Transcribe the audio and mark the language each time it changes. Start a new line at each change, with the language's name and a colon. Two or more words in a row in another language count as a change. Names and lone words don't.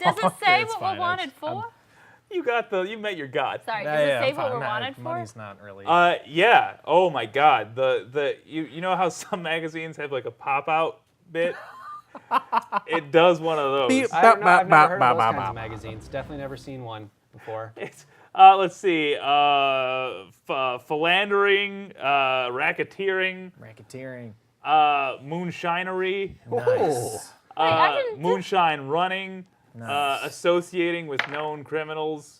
English: Does it say It's what fine, we're wanted for? You met your god. Sorry, does it say what we're wanted for? Money's not really. Yeah. Oh my god. You know how some magazines have like a pop out bit? It does one of those. Beep. I don't know, I've never heard of those Ba, ba, kinds ba, of ba. magazines. Definitely never seen one before. It's, let's see. Philandering, racketeering, Racketeering. moonshinery, Nice. I didn't do- moonshine running, Nice. associating with known criminals,